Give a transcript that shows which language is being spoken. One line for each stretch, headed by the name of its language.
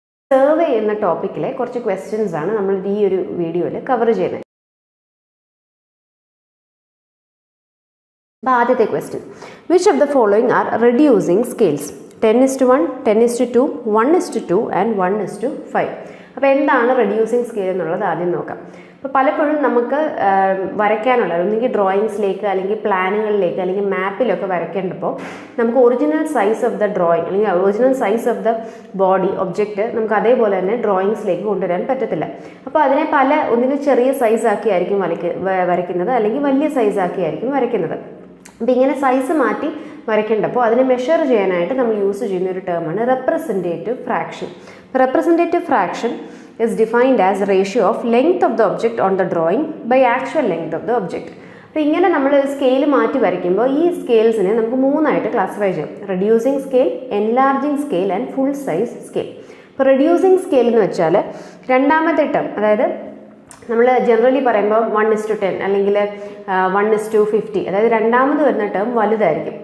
Malayalam: Survey എന്ന ടോപ്പിക്കിലെ കുറച്ച് questions ആണ് നമ്മൾ ഈ ഒരു വീഡിയോയിൽ കവർ ചെയ്യുന്നത്. ആദ്യത്തെ question,
English: which of the following are reducing scales? 10:1, 10:2, 1:2 and 1:5.
Malayalam: അപ്പോൾ എന്താണ് റെഡ്യൂസിങ് സ്കെയിൽ എന്നുള്ളത് ആദ്യം നോക്കാം. അപ്പോൾ പലപ്പോഴും നമുക്ക് വരയ്ക്കാനുള്ള ഒന്നുകിൽ ഡ്രോയിങ്സിലേക്ക് അല്ലെങ്കിൽ പ്ലാനുകളിലേക്ക് അല്ലെങ്കിൽ മാപ്പിലൊക്കെ വരയ്ക്കേണ്ടപ്പോൾ നമുക്ക്
English: original size of the drawing
Malayalam: അല്ലെങ്കിൽ
English: original size of the body object
Malayalam: നമുക്ക് അതേപോലെ തന്നെ ഡ്രോയിങ്സിലേക്ക് കൊണ്ടുവരാൻ പറ്റത്തില്ല. അപ്പോൾ അതിനെ ഒന്നുകിൽ ചെറിയ സൈസാക്കിയായിരിക്കും വരയ്ക്കുന്നത് അല്ലെങ്കിൽ വലിയ സൈസാക്കിയായിരിക്കും വരയ്ക്കുന്നത്. അപ്പോൾ ഇങ്ങനെ സൈസ് മാറ്റി വരയ്ക്കേണ്ടപ്പോൾ അതിനെ മെഷർ ചെയ്യാനായിട്ട് നമ്മൾ യൂസ് ചെയ്യുന്ന ഒരു ടേമാണ് representative fraction.
English: Representative fraction is defined as ratio of length of the object on the drawing by actual length of the object.
Malayalam: അപ്പോൾ ഇങ്ങനെ നമ്മൾ സ്കെയിൽ മാറ്റി വരയ്ക്കുമ്പോൾ ഈ സ്കെയിൽസിനെ നമുക്ക് മൂന്നായിട്ട് ക്ലാസിഫൈ ചെയ്യാം: reducing scale, enlarging scale and full size scale. ഇപ്പോൾ റെഡ്യൂസിങ് സ്കെയിൽ എന്ന് വെച്ചാൽ രണ്ടാമത്തെ ടേം, അതായത് നമ്മൾ ജനറലി പറയുമ്പോൾ 1:10 അല്ലെങ്കിൽ 1:50, അതായത് രണ്ടാമത് വരുന്ന ടേം വലുതായിരിക്കും.